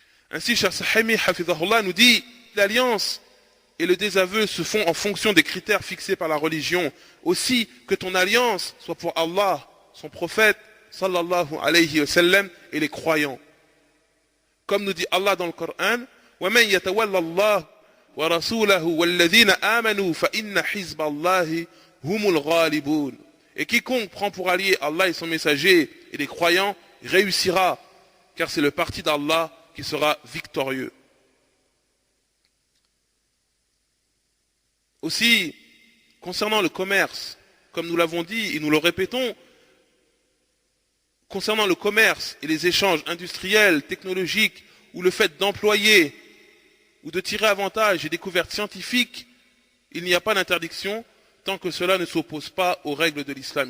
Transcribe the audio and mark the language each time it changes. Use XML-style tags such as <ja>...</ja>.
<fr>Ainsi, Cheikh Sahimi hafidhahullah nous dit, l'alliance et le désaveu se font en fonction des critères fixés par la religion. Aussi, que ton alliance soit pour Allah, son prophète, sallallahu alayhi wa sallam, et les croyants. Comme nous dit Allah dans le Coran,</fr> <ar>وَمَنْ يَتَوَلَّ اللَّهُ وَرَسُولَهُ وَالَّذِينَ آمَنُوا فَإِنَّ حِزْبَ اللَّهِ هُمُ الْغَالِبُونَ.</ar> <fr>Et quiconque prend pour allié Allah et son messager et les croyants réussira, car c'est le parti d'Allah qui sera victorieux. Aussi, concernant le commerce, comme nous l'avons dit et nous le répétons, concernant le commerce et les échanges industriels, technologiques, ou le fait d'employer ou de tirer avantage des découvertes scientifiques, il n'y a pas d'interdiction tant que cela ne s'oppose pas aux règles de l'islam.</fr>